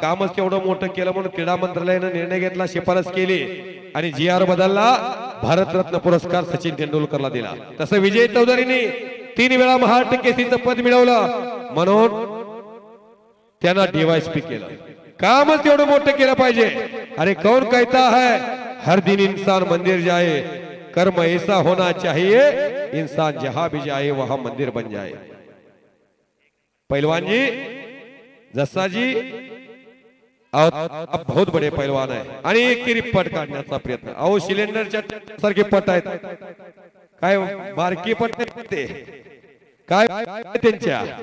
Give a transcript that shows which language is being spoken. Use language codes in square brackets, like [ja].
[mr] कामच तेवढं मोठं केलं म्हणून क्रीडा मंत्रालयानं निर्णय घेतला, शिफारस केली आणि जीआर बदलला. भारतरत्न पुरस्कार सचिन तेंडुलकरला दिला. तसं विजय चौधरीने 3 वेळा महाराष्ट्र केसरीचं पद मिळवलं म्हणून त्यांना डीवायएसपी केलं. कामच तेवढं मोठं केलं पाहिजे. [hi] अरे कौन कहता है हर दिन इंसान मंदिर जाए, कर्म ऐसा होना चाहिए इंसान जहां भी जाए वहां मंदिर बन जाए. पहलवान जी, जस्सा जी आप बहुत बड़े पहलवान [mr] आहे आणि एकेरी पट काढण्याचा प्रयत्न. अहो सिलेंडरच्या सारखे पट आहेत, काय बारकी पट ते काय त्यांच्या.